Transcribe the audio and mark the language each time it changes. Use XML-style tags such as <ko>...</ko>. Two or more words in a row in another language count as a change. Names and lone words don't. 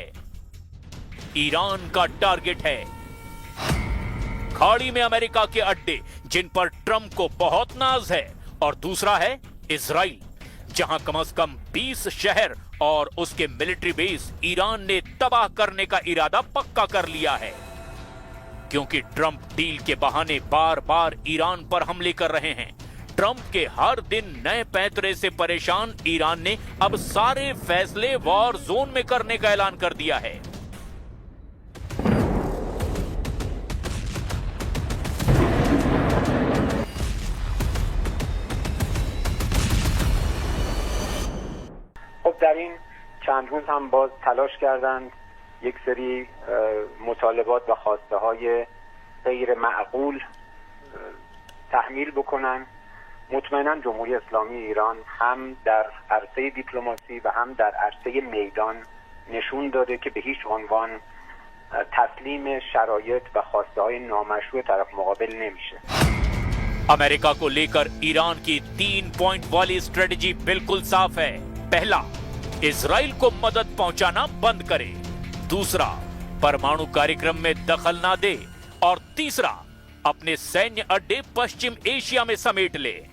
<hi>ईरान का टारगेट है खाड़ी में अमेरिका के अड्डे, जिन पर ट्रंप को बहुत नाज है, और दूसरा है इजराइल, जहां कम से कम 20 शहर और उसके</hi> <en>military base</en> <hi>ईरान ने तबाह करने का इरादा पक्का कर लिया है। क्योंकि ट्रंप डील के बहाने बार बार ईरान पर हमले कर रहे हैं। ट्रंप के हर दिन नए पैंतरे से परेशान ईरान ने अब सारे फैसले</hi> <en>war zone</en> <hi>में करने का ऐलान कर दिया है।</hi> <fa>در این چند روز هم باز تلاش کردند یک سری مطالبات و خواسته های غیر معقول تحمیل بکنن. مطمئنا جمهوری اسلامی ایران هم در عرصه دیپلماسی و هم در عرصه میدان نشون داده که به هیچ عنوان تسلیم شرایط و خواسته های نامشروع طرف مقابل نمیشه.</fa> <hi>अमेरिका को लेकर ईरान की 3 पॉइंट वाली स्ट्रेटजी बिल्कुल साफ है। पहला, इजराइल को मदद पहुंचाना बंद करे। दूसरा, परमाणु कार्यक्रम में दखल ना दे। और तीसरा, अपने सैन्य अड्डे पश्चिम एशिया में समेट ले।</hi>